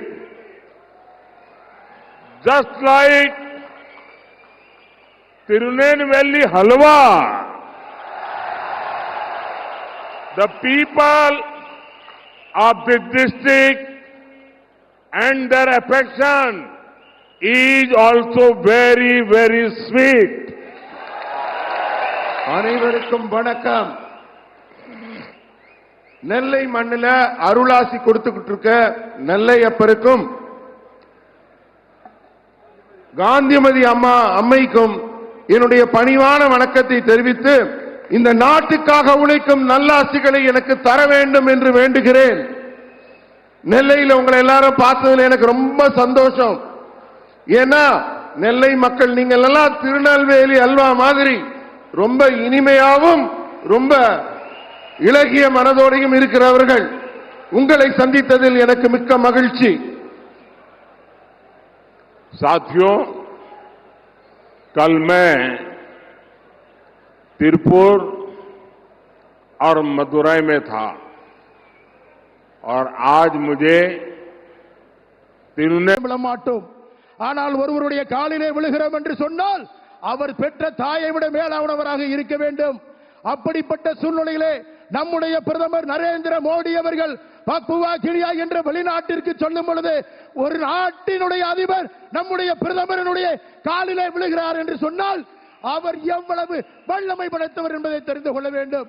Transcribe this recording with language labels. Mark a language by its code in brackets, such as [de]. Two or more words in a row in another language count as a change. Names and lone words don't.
[en] Just like Tirunelveli Halwa, the people of this district and their affection is also very, very sweet. [ta] அனைவருக்கும் வணக்கம். நெல்லை மண்ணில அருளாசி கொடுத்துக்கிட்டு இருக்க நெல்லை அப்பருக்கும் காந்திமதி அம்மைக்கும் என்னுடைய பணிவான வணக்கத்தை தெரிவித்து இந்த நாட்டுக்காக உழைக்கும் நல்லாசிகளை எனக்கு தர வேண்டும் என்று வேண்டுகிறேன். நெல்லையில் உங்களை எல்லாரும் பார்த்ததுல எனக்கு ரொம்ப சந்தோஷம். ஏன்னா நெல்லை மக்கள் நீங்கள் எல்லாம் திருநெல்வேலி அல்வா மாதிரி ரொம்ப இனிமையாவும் ரொம்ப இலகிய மனதோடையும் இருக்கிறவர்கள். உங்களை சந்தித்ததில் எனக்கு மிக்க மகிழ்ச்சி. [hi] साथियों, कल मैं तिरुपुर और मदुरई में था और आज मुझे [ta] மாட்டோம். ஆனால் ஒருவருடைய காலிலே விழுகிறோம் என்று சொன்னால் அவர் பெற்ற தாயை விட மேலானவராக இருக்க வேண்டும். அப்படிப்பட்ட சூழ்நிலையிலே நம்முடைய பிரதமர் நரேந்திர மோடி அவர்கள் பப்புவா கினியா என்ற வெளிநாட்டிற்கு சொல்லும் பொழுது ஒரு நாட்டினுடைய அதிபர் நம்முடைய பிரதமருடைய காலிலே விழுகிறார் என்று சொன்னால் அவர் எவ்வளவு வல்லமை படைத்தவர் என்பதை தெரிந்து கொள்ள வேண்டும்.